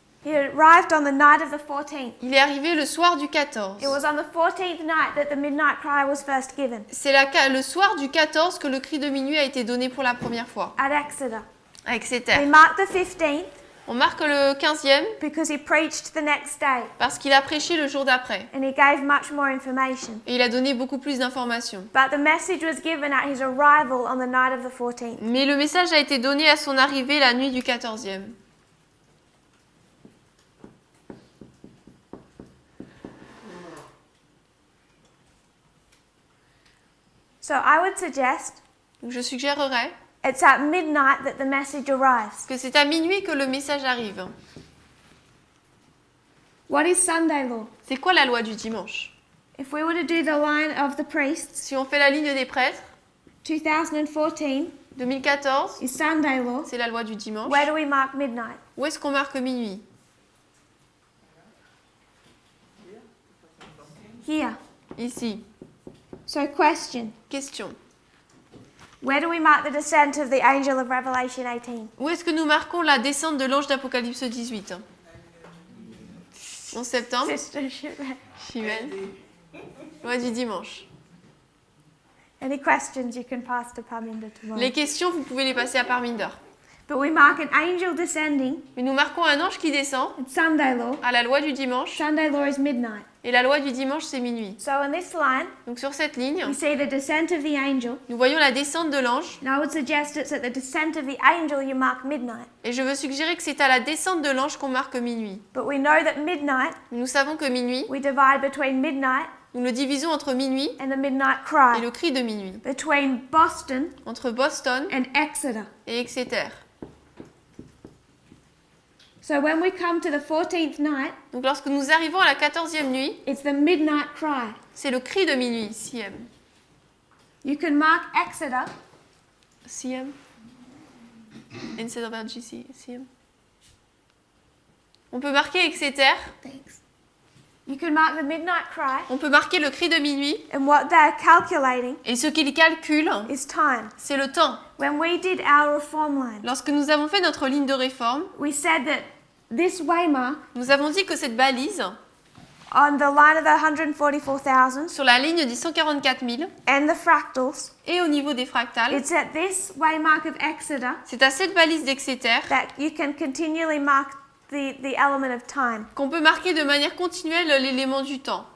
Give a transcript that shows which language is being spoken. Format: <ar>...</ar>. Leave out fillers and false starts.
<en>He arrived on the night of the 14th.</en> <fr>Il est arrivé le soir du 14.</fr> <en>It was on the 14th night that the midnight cry was first given</en> <fr>C'est le soir du 14 que le cri de minuit a été donné pour la première fois</fr> <en>at Exeter.</en> <fr>à</fr> <en>We</en> <fr>Exeter.</fr> <en>mark the 15th</en> <fr>On marque le 15e</fr> <en>because he preached the next day</en> <fr>parce qu'il a prêché le jour d'après.</fr> <en>and he gave much more information.</en> <fr>Et il a donné beaucoup plus d'informations.</fr> <en>But the message was given at his arrival on the night of the 14th.</en> <fr>Mais le message a été donné à son arrivée la nuit du 14e.</fr> <en>So I would suggest</en> <fr>Donc je suggérerais</fr> <en>it's at midnight that the message arrives.</en> <fr>que c'est à minuit que le message arrive.</fr> <en>What is Sunday law?</en> <fr>C'est quoi la loi du dimanche?</fr> <en>If we were to do the line of the priests,</en> <fr>Si on fait la ligne des prêtres,</fr> <en>2014</en> <fr>2014,</fr> <en>is Sunday law.</en> <fr>c'est la loi du dimanche.</fr> <en>Where do we mark midnight?</en> <fr>Où est-ce qu'on marque minuit?</fr> <en>Here.</en> <fr>Ici.</fr> <en>So question.</en> <fr>Question.</fr> <en>Where do we mark the descent of the angel of Revelation 18?</en> <fr>Où est-ce que nous marquons la descente de l'ange d'Apocalypse 18? 11 septembre.</fr> <en>Sister Shipman.</en> <fr>Chimène. Loi du dimanche.</fr> <en>Any questions you can pass to Parminder tomorrow.</en> <fr>Les questions, vous pouvez les passer à Parminder.</fr> <en>But we mark an angel descending.</en> <fr>Mais nous marquons un ange qui descend</fr> <en>It's Sunday law.</en> <fr>à la loi du dimanche.</fr> <en>Sunday law is midnight.</en> <fr>Et la loi du dimanche, c'est minuit.</fr> <en>So on this line,</en> <fr>Donc sur cette ligne,</fr> <en>we see the descent of the angel.</en> <fr>nous voyons la descente de l'ange.</fr> <en>And I would suggest it's at the descent of the angel you mark midnight.</en> <fr>Et je veux suggérer que c'est à la descente de l'ange qu'on marque minuit.</fr> <en>But we know that midnight,</en> <fr>Nous savons que minuit,</fr> <en>we divide between midnight</en> <fr>nous le divisons entre minuit</fr> <en>and the midnight</en> <fr>et</fr> <en>cry.</en> <fr>le cri de minuit.</fr> <en>Between Boston</en> <fr>Entre Boston</fr> <en>and Exeter.</en> <fr>et Exeter.</fr> <en>So when we come to the 14th night,</en> <fr>Donc lorsque nous arrivons à la 14e nuit,</fr> <en>it's the midnight cry.</en> <fr>c'est le cri de minuit, CM.</fr> <en>You can mark Exeter CM. Instead of RGC, CM.</en> <fr>On peut marquer Exeter,</fr> <en>Thanks. You can mark the midnight cry,</en> <fr>on peut marquer le cri de minuit,</fr> <en>and what they're calculating</en> <fr>et ce qu'il calcule,</fr> <en>is time.</en> <fr>c'est le temps.</fr> <en>When we did our reform line,</en> <fr>Lorsque nous avons fait notre ligne de réforme,</fr> <en>we said that this waymark</en> <fr>nous avons dit que cette balise,</fr> <en>on the line of the 144,000</en> <fr>sur la ligne des 144 000,</fr> <en>and the fractals,</en> <fr>et au niveau des fractales,</fr> <en>it's at this waymark of Exeter</en> <fr>c'est à cette balise d'Exeter</fr> <en>that you can continually mark the element of time.</en> <fr>qu'on peut marquer de manière continuelle l'élément du temps.</fr>